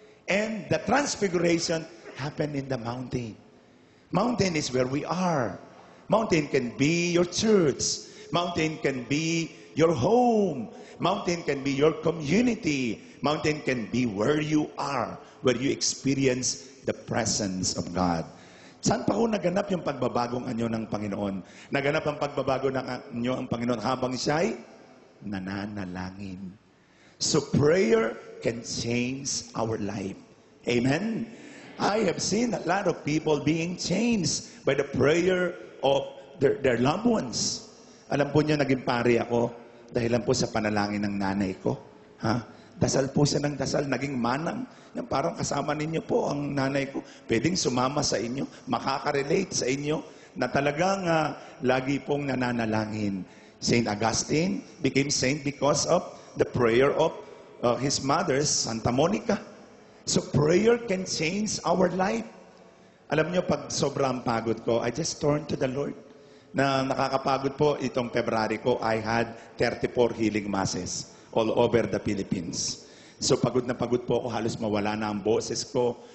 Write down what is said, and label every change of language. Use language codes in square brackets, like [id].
[en] And the transfiguration happened in the mountain. Mountain is where we are. Mountain can be your church. Mountain can be your home. Mountain can be your community. Mountain can be where you are, where you experience the presence of God. [tl] Saan pa ho naganap yung pagbabagong anyo ng Panginoon? Naganap ang pagbabago ng anyo ng Panginoon habang siya'y nananalangin. [en] So prayer can change our life. Amen? I have seen a lot of people being changed by the prayer of their loved ones. [tl] Alam po niyo, naging pari ako dahilan po sa panalangin ng nanay ko. Dasal po siya ng dasal, naging manang. Yan, parang kasama ninyo po ang nanay ko. Pwedeng sumama sa inyo, makaka-relate sa inyo na talagang lagi pong nananalangin. [en] Saint Augustine became saint because of the prayer of his mother, Santa Monica. So prayer can change our life. [tl] Alam niyo, pag sobrang pagod ko, [en] I just turn to the Lord. [tl] Na nakakapagod po, itong February ko, [en] I had 34 healing masses all over the Philippines. [tl] So pagod na pagod po ako, halos mawala na ang boses ko.